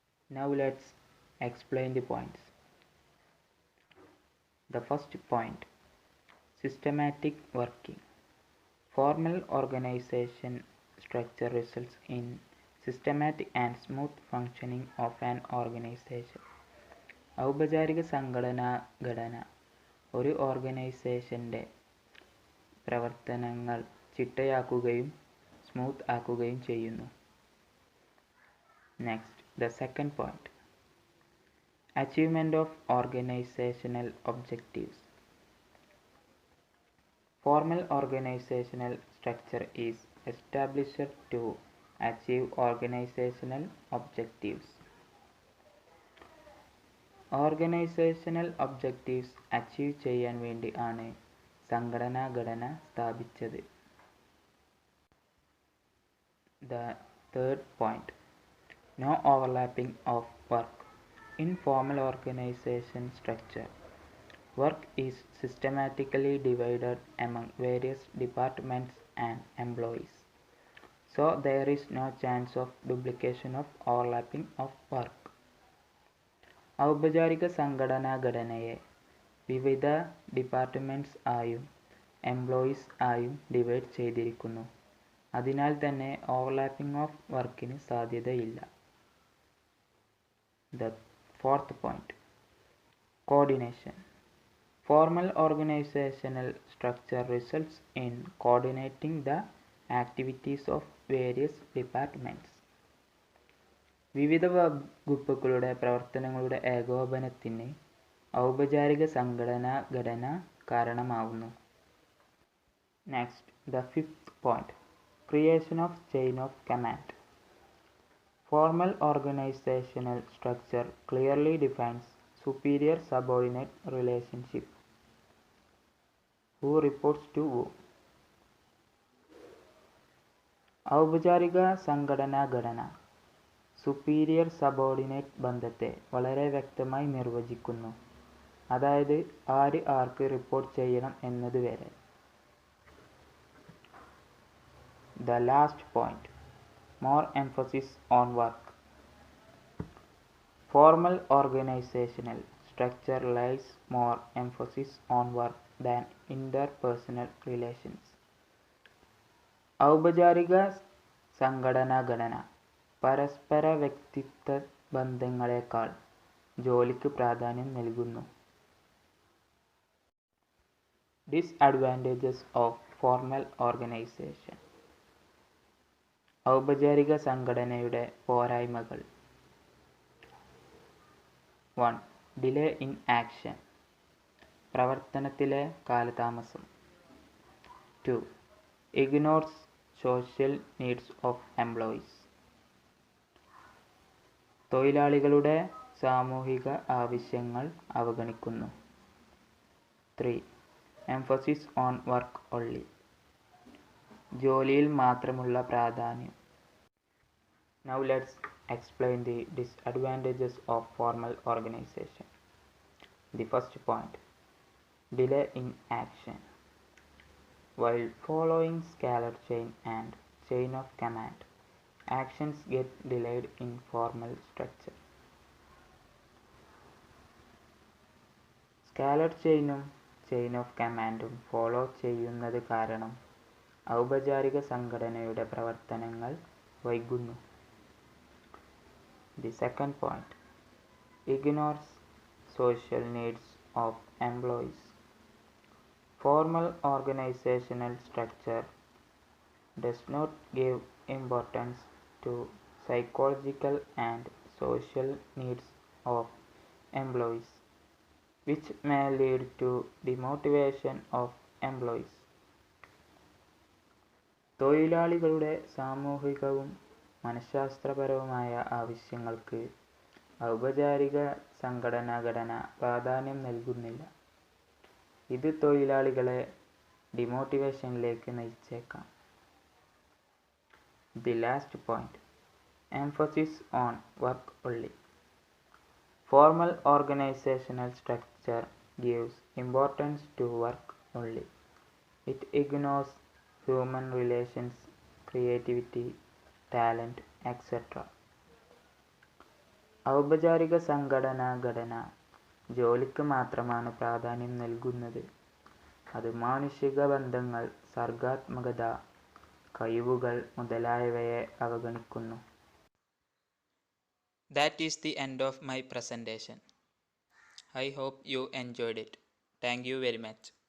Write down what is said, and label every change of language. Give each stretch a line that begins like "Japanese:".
English: Now let's explain the points. The first point, systematic working. Formal organization structure results in systematic and smooth functioning of an organization.
Malayalam: ഔപചാരിക സംഘടനാ ഘടന ഒരു ഓർഗനൈസേഷൻ്റെ പ്രവർത്തനങ്ങൾ ചിട്ടയാക്കുകയും smooth ആക്കുകയും ചെയ്യുന്നു.
English: Next, the second point, achievement of organizational objectives. Formal organizational structure is established to achieve organizational objectives.
Malayalam: Organisational objectives achieve ചെയ്യാൻ വേണ്ടി ആണ് സംഘടനാ ഘടന സ്ഥാപിച്ചത്.
English: The third point, no overlapping of work. In formal organization structure, work is systematically divided among various departments and employees. So there is no chance of duplication of overlapping of work.
Malayalam: ഔപചാരിക സംഘടനാ ഘടനയെ വിവിധ departments ആയും employees ആയും divide ചെയ്തിരിക്കുന്നു. അതിനാൽ തന്നെ overlapping of വർക്കിന് സാധ്യതയില്ല.
English: The fourth point, coordination. Formal organizational structure results in coordinating the activities of various departments.
Malayalam: വിവിധ വകുപ്പുകളുടെ പ്രവർത്തനങ്ങളുടെ ഏകോപനത്തിന് ഔപചാരിക സംഘടനാ ഘടന കാരണമാവുന്നു.
English: Next, the fifth point, creation of chain of command. Formal organizational structure clearly defines superior subordinate relationship. Who reports to who?
Malayalam: ഔപചാരിക സംഘടനാ ഘടന superior subordinate ബന്ധത്തെ വളരെ വ്യക്തമായി നിർവചിക്കുന്നു. അതായത് ആര് ആർക്ക് റിപ്പോർട്ട് ചെയ്യണം എന്നതുവരെ.
English: The last point, more emphasis on work. Formal organizational structure lays more emphasis on work than interpersonal relations.
Malayalam: ഔപചാരിക സംഘടനാ ഘടന പരസ്പര വ്യക്തിത്വ ബന്ധങ്ങളെക്കാൾ ജോലിക്ക് പ്രാധാന്യം നൽകുന്നു.
English: Disadvantages of formal organization.
Malayalam: ഔപചാരിക സംഘടനയുടെ പോരായ്മകൾ.
English: 1. Delay in action.
Malayalam: പ്രവർത്തനത്തിലെ കാലതാമസം.
English: 2. Ignores social needs of employees.
Malayalam: തൊഴിലാളികളുടെ സാമൂഹിക ആവശ്യങ്ങൾ അവഗണിക്കുന്നു.
English: 3. Emphasis on work only.
Malayalam: ജോലിയിൽ മാത്രമുള്ള പ്രാധാന്യം.
English: Now let's explain the disadvantages of formal organization. The first point, delay in action. While following scalar chain and chain of command, actions get delayed in formal structure.
Malayalam: Scalar ചെയിനും chain of കമാൻഡും follow ചെയ്യുന്നത് കാരണം ഔപചാരിക സംഘടനയുടെ പ്രവർത്തനങ്ങൾ വൈകുന്നു.
English: The second point, ignores social needs of employees. Formal organizational structure does not give importance to psychological and social needs of employees, which may lead to demotivation of employees.
Malayalam: തൊഴിലാളികളുടെ സാമൂഹികവും മനഃശാസ്ത്രപരവുമായ ആവശ്യങ്ങൾക്ക് ഔപചാരിക സംഘടനാ ഘടന പ്രാധാന്യം നൽകുന്നില്ല. ഇത് തൊഴിലാളികളെ ഡിമോട്ടിവേഷനിലേക്ക് നയിച്ചേക്കാം.
English: The last point, emphasis on work only. Formal organizational structure gives importance to work only. It ignores human relations, creativity, talent, etc.
Malayalam: ഔപചാരിക സംഘടനാ ഘടന ജോലിക്ക് മാത്രമാണ് പ്രാധാന്യം നൽകുന്നത്. അത് മാനുഷിക ബന്ധങ്ങൾ, സർഗാത്മകത, കഴിവുകൾ മുതലായവയെ അവഗണിക്കുന്നു.
English: That is the end of my presentation. I hope you enjoyed it. Thank you very much.